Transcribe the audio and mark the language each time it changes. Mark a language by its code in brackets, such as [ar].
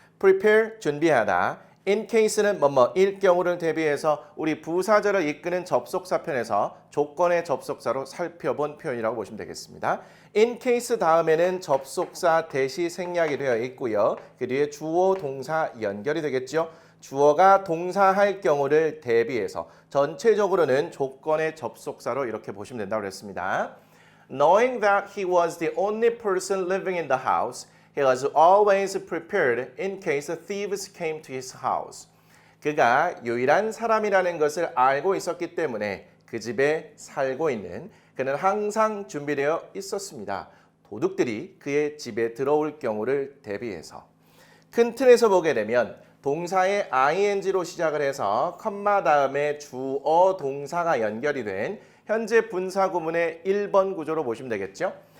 [ko] prepare, 준비하다. in case는 뭐뭐일 경우를 대비해서 우리 부사절을 이끄는 접속사편에서 조건의 접속사로 살펴본 표현이라고 보시면 되겠습니다. in case 다음에는 접속사 대시 생략이 되어 있고요. 그 뒤에 주어, 동사 연결이 되겠죠. 주어가 동사할 경우를 대비해서 전체적으로는 조건의 접속사로 이렇게 보시면 된다고 그랬습니다. [en] Knowing that he was the only person living in the house, he was always prepared in case thieves came to his house. [ko] 그가 유일한 사람이라는 것을 알고 있었기 때문에 그 집에 살고 있는 그는 항상 준비되어 있었습니다. 도둑들이 그의 집에 들어올 경우를 대비해서. 큰 틀에서 보게 되면 동사의 ing로 시작을 해서 컴마 다음에 주어 동사가 연결이 된 현재 분사구문의 1번 구조로 보시면 되겠죠.